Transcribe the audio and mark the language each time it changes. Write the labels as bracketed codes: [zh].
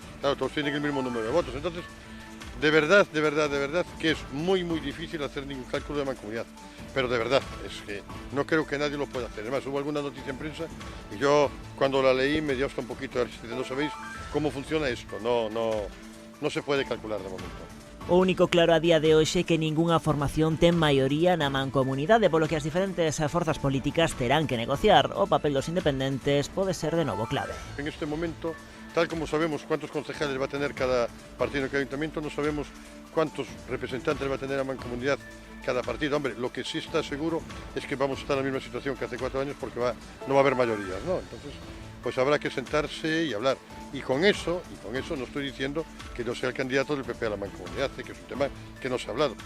[es] Claro, todos tienen el mismo número de votos, entonces, de verdad, que es muy difícil hacer ningún cálculo de mancomunidad. Pero de verdad, es que no creo que nadie lo pueda hacer. Además, hubo alguna noticia en prensa y yo cuando la leí me dio hasta un poquito de resistencia. No sabéis cómo funciona esto, no se puede calcular de momento. [gl] O único claro a día de hoxe é que ningunha formación ten maioría na Mancomunidade, polo que as diferentes forzas políticas terán que negociar. O papel dos independentes pode ser de novo clave. [es] En este momento, tal como sabemos cuántos concejales va a tener cada partido en cada ayuntamiento, no sabemos cuántos representantes va a tener la Mancomunidad cada partido. Hombre, lo que sí está seguro es que vamos a estar en la misma situación que hace 4 años porque no va a haber mayorías, ¿no? Entonces, pues habrá que sentarse y hablar. Y con eso no estoy diciendo que yo sea el candidato del PP a la Mancomunidad, que es un tema que no se ha hablado.